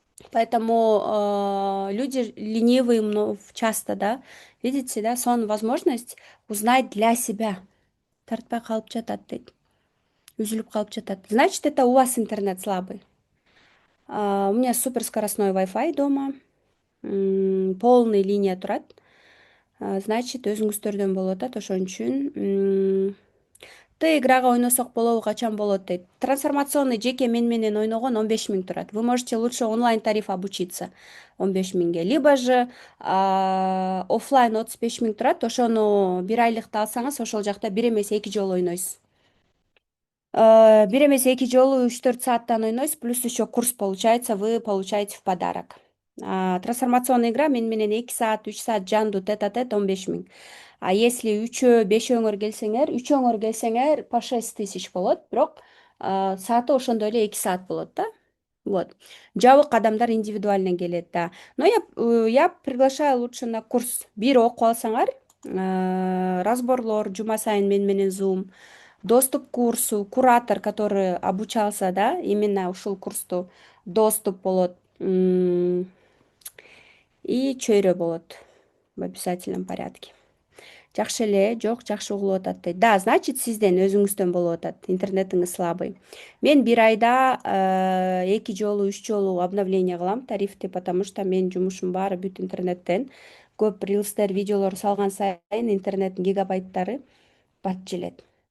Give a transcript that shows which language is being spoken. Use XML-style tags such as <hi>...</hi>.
<ru>Поэтому люди ленивые часто, да, видите, да, сон возможность узнать для себя.</ru> <ky>Тартпай калып жатат дейт. Үзүлүп калып жатат.</ky> <ru>Значит, это у вас интернет слабый. У меня суперскоростной Wi-Fi дома. Полный линия турат.</ru> <ky>Значит, өзүңүздөрдөн болуп атат. Ошон үчүн Т играга ойносок болобу, качан болот дейт. Трансформационный жеке мен менен ойногон 15 000 турат.</ky> <ru>Вы можете лучше онлайн тариф обучиться 15 000-ге. Либо же оффлайн 35 000 турат.</ru> <ky>Ошону бир айлыкты алсаңыз, ошол жакта бир эмес эки жолу ойнойсуз. Бир эмес эки жолу 3-4 сааттан ойнойсуз,</ky> <ru>плюс еще курс получается, вы получаете в подарок.</ru> <ky>Трансформационный игра менен 2 саат, 3 саат жандуу тет-а-тет 15 000.</ky> <ru>А если</ru> <ky>бешөөңөр келсеңер по 6 000 болот, бирок сааты ошондой эле 2 саат болот да. Вот. Жабык адамдар индивидуально келет, да.</ky> <ru>Но я приглашаю лучше на курс.</ru> <ky>Бир окуп алсаңар, разборлор, жума сайын менен Zoom.</ky> <ru>Доступ к курсу, куратор, который обучался, да, именно</ru> <ky>ушул курсту</ky> <ru>доступ болот. И</ru> <ky>чөйрө болот</ky> <ru>в обязательном порядке.</ru> <ky>Жакшы эле, жок, жакшы угулуп атат дейт.</ky> <ru>Да, значит,</ru> <ky>сизден өзүңүздөн болуп атат. Интернетиңиз слабый. Мен бир айда 2 жолу, 3 жолу обновление кылам тарифти,</ky> <ru>потому что</ru> <ky>менин жумушум баары бүт интернеттен. Көп рилстер, видеолор салган сайын интернеттин гигабайттары батып желет.</ky>